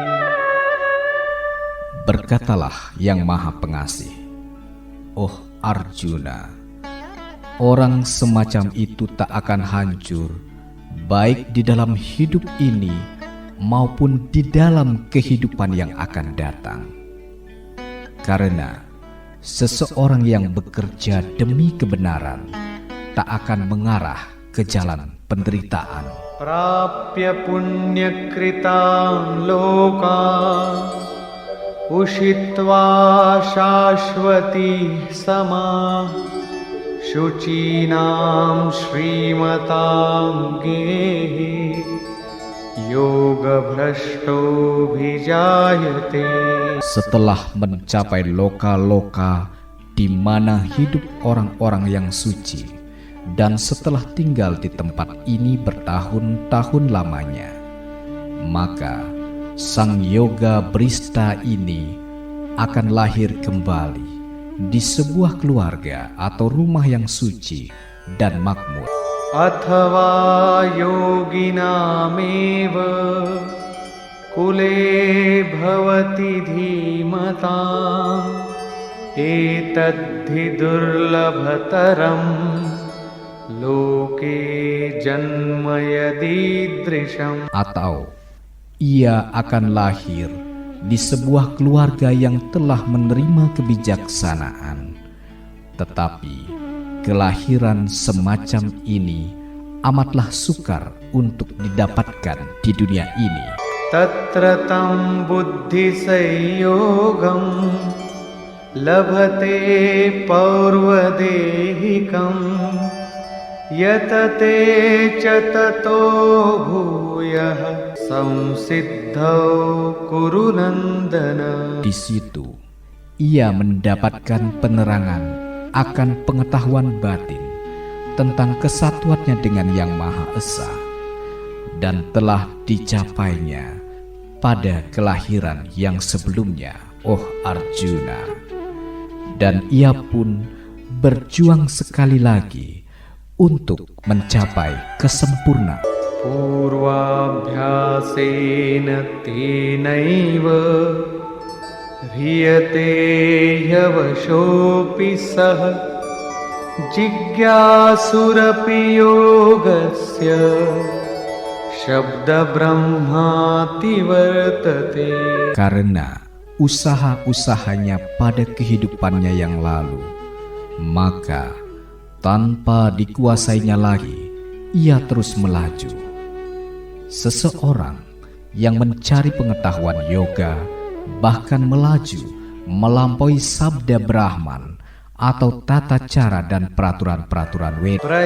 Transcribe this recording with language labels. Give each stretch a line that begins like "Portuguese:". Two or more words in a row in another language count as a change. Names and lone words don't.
Indonesian: Berkatalah Yang Maha Pengasih, oh Arjuna, orang semacam itu tak akan hancur, baik di dalam hidup ini maupun di dalam kehidupan yang akan datang. Karena seseorang yang bekerja demi kebenaran tak akan mengarah ke jalan penderitaan.
Sanskrit: प्राप्य पुण्य कृतां लोका उषित्वा शाश्वती समा शुचीनां श्रीमतां गेहे योग भ्रष्टो भिजायते.
Indonesian: Setelah mencapai loka-loka di mana hidup orang-orang yang suci, dan setelah tinggal di tempat ini bertahun-tahun lamanya, maka sang
Sanskrit: योग भ्रष्ट
Indonesian: ini akan lahir kembali di sebuah keluarga atau rumah yang suci dan makmur.
Sanskrit: अथवा योगिनामेव कुले भवति धीमताम् एतद्धि दुर्लभतरं लोके जन्म यदीदृशम्.
Indonesian: Atau ia akan lahir di sebuah keluarga yang telah menerima kebijaksanaan, tetapi kelahiran semacam ini amatlah sukar untuk didapatkan di dunia ini.
Sanskrit: तत्र तं बुद्धि संयोगं लभते पौर्वदेहिकम् यतते चततो भूयः संसिद्धौ कुरु नन्दन.
Indonesian: Di situ ia mendapatkan penerangan akan pengetahuan batin tentang kesatuannya dengan Yang Maha Esa, dan telah dicapainya pada kelahiran yang sebelumnya, oh Arjuna. Dan ia pun berjuang sekali lagi untuk mencapai kesempurnaan.
Sanskrit: पूर्वाभ्यासेन तेनैव ह्रियते ह्यवशोऽपि सः जिज्ञासुरपि योगस्य शब्दब्रह्माति वर्तते.
Indonesian: Karena usaha-usahanya pada kehidupannya yang lalu, maka tanpa dikuasainya lagi, ia terus melaju. Seseorang yang mencari pengetahuan yoga bahkan melaju melampaui
Sanskrit: शब्द ब्रह्मन्
Indonesian: atau tata cara dan peraturan-peraturan Weda.